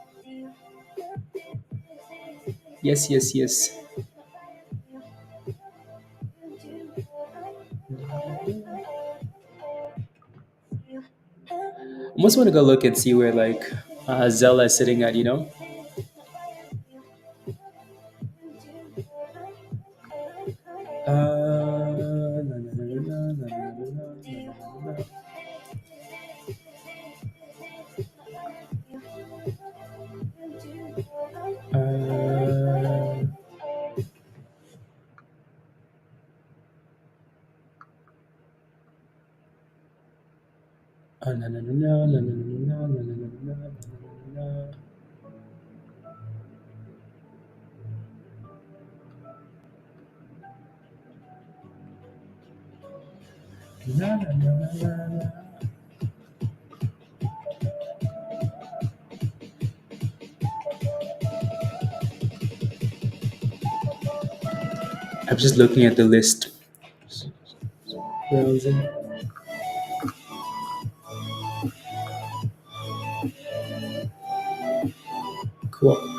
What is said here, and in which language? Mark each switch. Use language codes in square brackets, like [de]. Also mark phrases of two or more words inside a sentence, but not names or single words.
[en] Yes, yes, yes. I almost want to go look and see where like Zella is sitting at. Na, na, na, na, na, na, na, na, na, na. Uh, na, na, na, na, na, na, na, na, na, na, na, na, na. Na, na, na, na, na, na. I'm just looking at the list. Browsing. Cool.